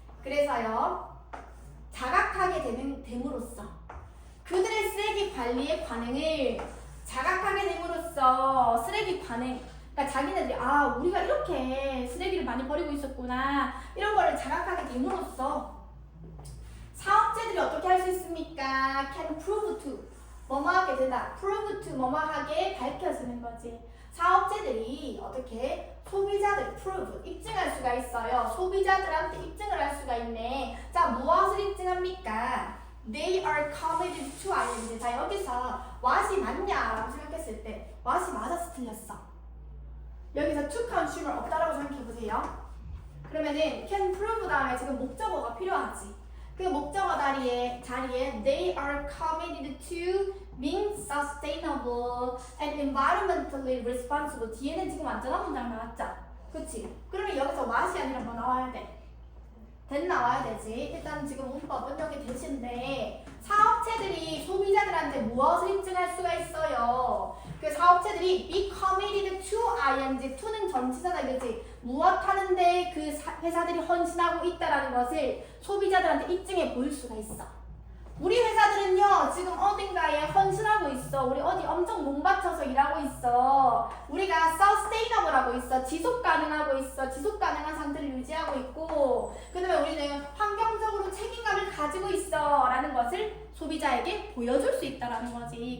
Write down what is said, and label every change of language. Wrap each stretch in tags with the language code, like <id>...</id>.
<ko>그래서요 자각하게 됨으로써 그들의 쓰레기 관리의 관행을 자각하게 됨으로써 쓰레기 관행 그러니까 자기네들이 아 우리가 이렇게 쓰레기를 많이 버리고 있었구나 이런 거를 자각하게 됨으로써 사업체들이 어떻게 할 수 있습니까?</ko> <en>can prove to</en> <ko>뭐뭐하게 된다. prove to 뭐뭐하게 밝혀지는 거지. 사업체들이 어떻게 소비자들 prove 입증할 수가 있어요. 소비자들한테 입증을 할 수가 있네. 자, 무엇을 입증합니까?</ko> <en>They are committed to ing.</en> <ko>자, 여기서 what이 맞냐라고 생각했을 때 what이 맞아서 틀렸어. 여기서 to consumer 없다라고 생각해보세요. 그러면은 can prove 다음에 지금 목적어가 필요하지. 그 목적어 자리에</ko> <en>they are committed to being sustainable and environmentally responsible.</en> <ko>뒤에는 지금 완전한 문장 나왔죠? 그치? 그러면 여기서 what이 아니라 뭐 나와야 돼? that 나와야 되지. 일단 지금 문법은 여기 대신데 사업체들이 소비자들한테 무엇을 입증할 수가 있어요? 그 사업체들이</ko> <en>be committed to ing.</en> <ko>to는 전치사다 그치? 무엇 하는데 그 회사들이 헌신하고 있다라는 것을 소비자들한테 입증해 보일 수가 있어. 우리 회사들은요 지금 어딘가에 헌신하고 있어. 우리 어디 엄청 몸바쳐서 일하고 있어. 우리가 sustainable 하고 있어. 지속 가능하고 있어. 지속 가능한 상태를 유지하고 있고 그 다음에 우리는 환경적으로 책임감을 가지고 있어 라는 것을 소비자에게 보여줄 수 있다라는 거지.</ko>